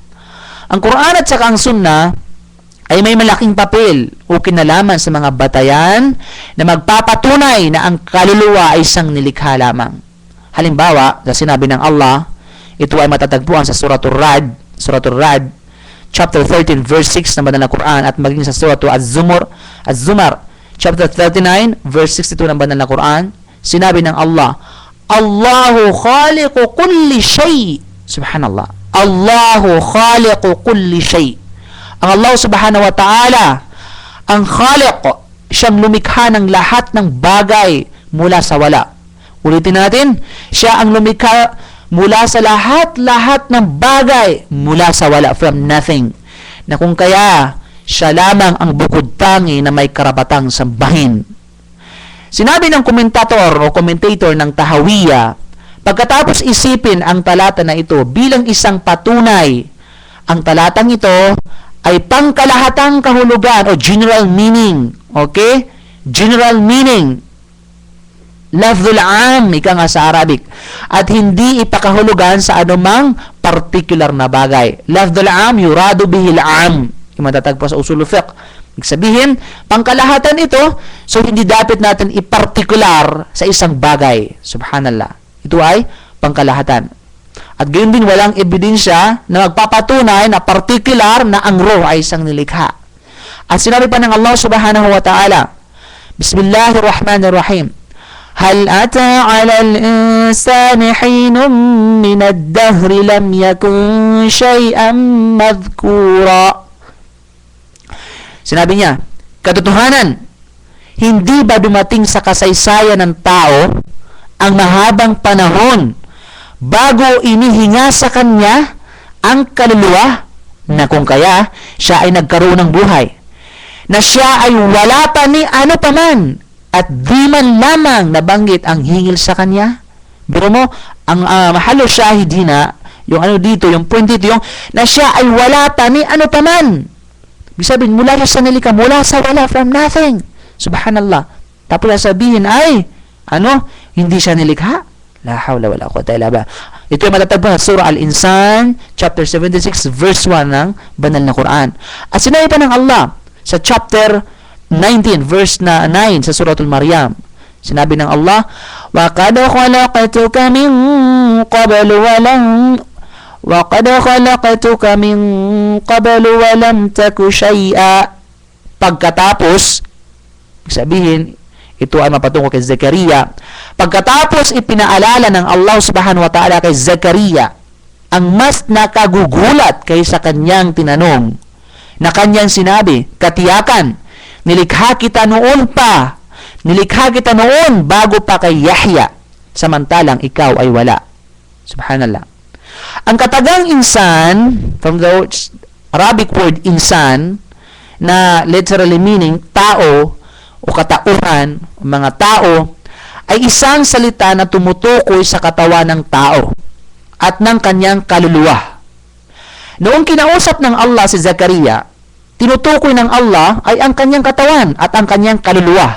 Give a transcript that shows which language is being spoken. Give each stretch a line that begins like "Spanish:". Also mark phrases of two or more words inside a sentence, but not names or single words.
Filipino: Ang Quran at saka ang Sunnah ay may malaking papel o kinalaman sa mga batayan na magpapatunay na ang kaluluwa ay isang nilikha lamang. Halimbawa, sa sinabi ng Allah, ito ay matatagpuan sa Suratul Ra'd, chapter 13 verse 6 ng Banal na Quran at maging sa Surah Az-Zumar chapter 39 verse 62 ng Banal na Quran. Sinabi ng Allah,
Arabic: الله خالق كل شيء. سبحان الله. الله خالق كل شيء.
Filipino: Ang Allah
Arabic: سبحانه وتعالى,
Filipino: ang khaliq, siyang lumikha ng lahat ng bagay mula sa wala. Ulitin natin, siya ang lumikha mula sa lahat ng bagay mula sa wala,
English: from nothing.
Filipino: Na kung kaya, siya lamang ang bukod tangi na may karapatang sambahin. Sinabi ng komentator o commentator ng Tahawiyya, pagkatapos isipin ang talata na ito bilang isang patunay, ang talatang ito ay pangkalahatang kahulugan o
English: general meaning. Okay? General meaning.
Arabic: لفظ العام,
Filipino: ika nga sa Arabic. At hindi ipakahulugan sa anumang particular na bagay.
Arabic: لفظ العام، يراد به العام.
Filipino: Yung matatagpo sa
Arabic: أصول الفقه.
Filipino: Sabihin, pangkalahatan ito, so hindi dapat natin ipartikular sa isang bagay. Subhanallah. Ito ay pangkalahatan. At gayon din walang ebidensya na magpapatunay na particular na ang ruh ay isang nilikha. At sinabi pa ng Allah
Arabic: سبحانه وتعالى، بسم الله الرحمن الرحيم, هل أتى على الإنسان حين من الدهر لم يكن شيئا مذكورا.
Filipino: Sinabi niya, katotohanan, hindi ba dumating sa kasaysayan ng tao ang mahabang panahon bago inihinga sa kanya ang kaluluwa, na kung kaya siya ay nagkaroon ng buhay, na siya ay wala pa ni ano paman at di man lamang nabanggit ang hingil sa kanya. Biro mo, ang mahalo syahidina, yung ano dito, yung point dito, yung na siya ay wala pa ni ano paman. Ibig sabihin, mula sa nilika, mula sa wala,
English: from nothing.
Filipino: Subhanallah. Tapos sabihin ay, hindi siya nilikha.
Arabic: لا حول ولا قوة إلا بالله.
Filipino: Ito ay matatagpuan sa Surah Al-Insan, chapter 76, verse 1 ng banal na Quran. At sinabi pa ng Allah sa chapter 19, verse na 9 sa Suratul Maryam. Sinabi ng Allah,
Arabic: وَقَدْ خَلَقْتُكَ مِنْ قَبْلُ وَلَمْ تَكُ شَيْئًا.
Filipino: Pagkatapos, sabihin, ito ay mapatungo kay Zakaria. Pagkatapos ipinaalala ng Allah
Arabic: سبحانه وتعالى
Filipino: kay Zakaria ang mas nakagugulat kaysa kanyang tinanong, na kanyang sinabi, katiyakan, nilikha kita noon bago pa kay Yahya, samantalang ikaw ay wala. Subhanallah. Ang katagang insan,
English: from the Arabic word insan,
Filipino: na
English: literally meaning
Filipino: tao o katauhan, mga tao, ay isang salita na tumutukoy sa katawan ng tao at ng kanyang kaluluwa. Noong kinausap ng Allah si Zakaria, tinutukoy ng Allah ay ang kanyang katawan at ang kanyang kaluluwa.